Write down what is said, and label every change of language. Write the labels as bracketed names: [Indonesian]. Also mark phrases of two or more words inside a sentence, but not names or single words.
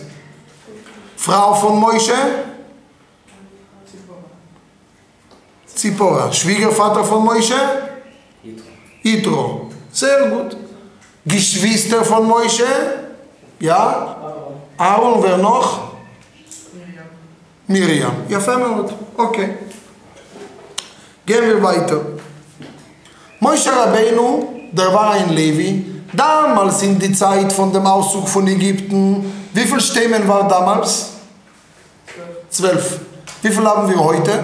[German] Frau von Moshe, Zipporah. Schwiegervater von Moshe? Yitro. Sehr gut. Geschwister von Moshe? Ja? Aaron, wer noch? Miriam. [Hebrew] יפה מאוד. [German] Okay. Gehen wir weiter. Moshe Rabbeinu, der war ein Levi. Damals in die Zeit von dem Auszug von Ägypten. Wie viele Stämmen waren damals? 12. Wie viele haben wir heute?